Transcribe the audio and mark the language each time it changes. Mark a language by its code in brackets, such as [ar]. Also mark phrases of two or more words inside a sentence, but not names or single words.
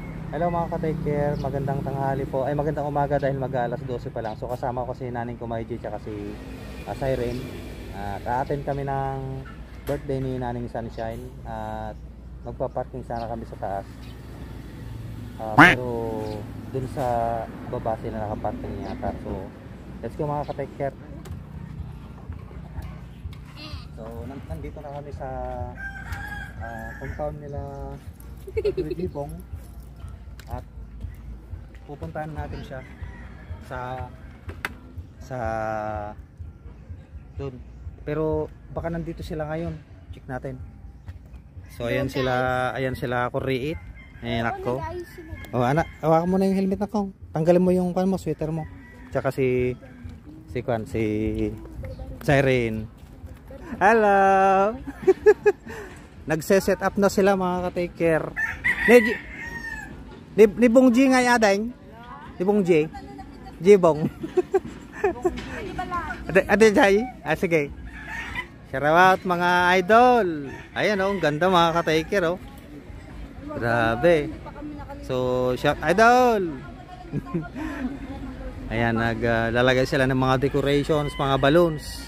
[tl] Hello mga ka-take care, magandang tanghali po. Ay magandang umaga dahil mag-alas 12 pa lang. So kasama ko si Naning Kumayji at si Siren. At a-attend kami ng birthday ni Naning Sunshine. At magpa-parking sana kami sa taas. Pero dun sa baba sila nakaparking yata. [en] So let's go mga ka-take care. [tl] So nandito na kami sa compound nila Gibong. At pupuntahan natin siya sa doon. Pero baka nandito sila ngayon. Check natin. So ayan sila Kuriit. Ayan ako. Oh anak, hawakan mo na yung helmet nako. Tanggalin mo yung kan mo, sweater mo. Tsaka si Siren. Hello. Nagse-set up na sila mga ka-take care. Ni Bong G nga yadang. Ni Bong G. Jibong. Ade jay. Sige. [en] Shout out [tl] mga idol. Ayan oh, ganda mga ka-taker oh. Grabe. So, shout idol. Ayan, naglalagay sila ng mga decorations, mga balloons.